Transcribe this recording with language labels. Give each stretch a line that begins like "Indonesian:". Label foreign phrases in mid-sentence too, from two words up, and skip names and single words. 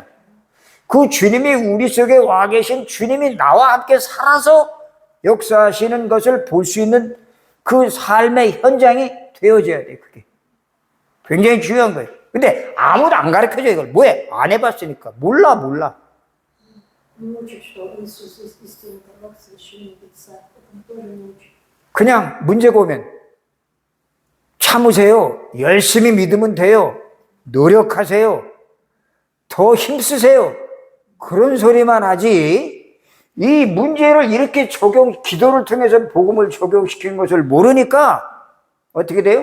Korean: 그 주님이 우리 속에 와 계신 주님이 나와 함께 살아서 역사하시는 것을 볼 수 있는 그 삶의 현장이 되어져야 돼, 그게. 굉장히 중요한 거예요. 근데 아무도 안 가르쳐줘, 이걸. 뭐해? 안 해봤으니까. 몰라.
Russian: Не учат, что Иисус есть истинный пророк, священник, царь. Это тоже не учат.
Korean: 그냥 문제가 오면 참으세요. 열심히 믿으면 돼요. 노력하세요. 더 힘쓰세요. 그런 소리만 하지, 이 문제를 이렇게 기도를 통해서 복음을 적용시키는 것을 모르니까 어떻게 돼요?